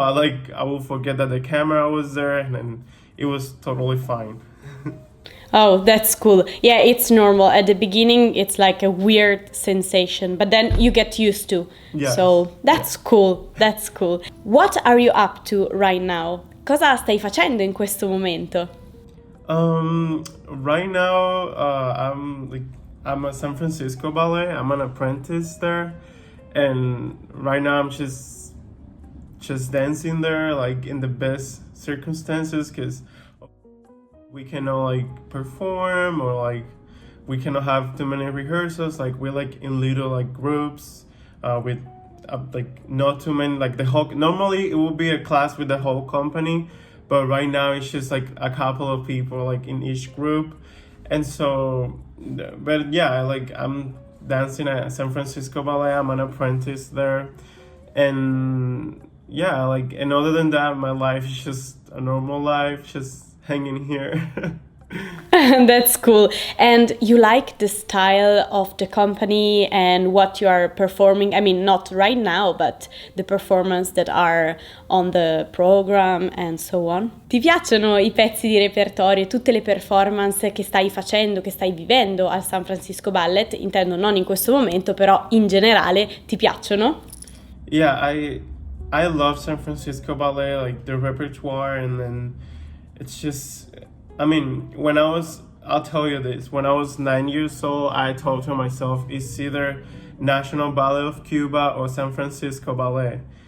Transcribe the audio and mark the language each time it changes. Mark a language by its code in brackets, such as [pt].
[en] I will forget that the camera was there, and then it was totally fine. Oh, that's cool. Yeah, it's normal. At the beginning, it's like a weird sensation, but then you get used to. Yes. So that's cool. That's cool. What are you up to right now? [it] Cosa stai facendo in questo momento? [en] Right now, I'm at San Francisco Ballet. I'm an apprentice there, and right now I'm just dancing there, like in the best circumstances, because we cannot like perform or like we cannot have too many rehearsals. Like we're like in little like groups, with like not too many. Like the whole normally it would be a class with the whole company. But right now it's just like a couple of people like in each group. And so, but yeah, like I'm dancing at San Francisco Ballet. I'm an apprentice there. And yeah, like, and other than that, my life is just a normal life, just hanging here. That's cool. And you like the style of the company and what you are performing? I mean, not right now, but the performance that are on the program and so on. [it] Ti piacciono i pezzi di repertorio, tutte le performance che stai facendo, che stai vivendo al San Francisco Ballet? Intendo non in questo momento, però in generale ti piacciono? [en] Yeah, I love San Francisco Ballet, like the repertoire, and then it's just, I mean, I'll tell you this, when I was 9 years old, I told to myself, it's either National Ballet of Cuba or San Francisco Ballet.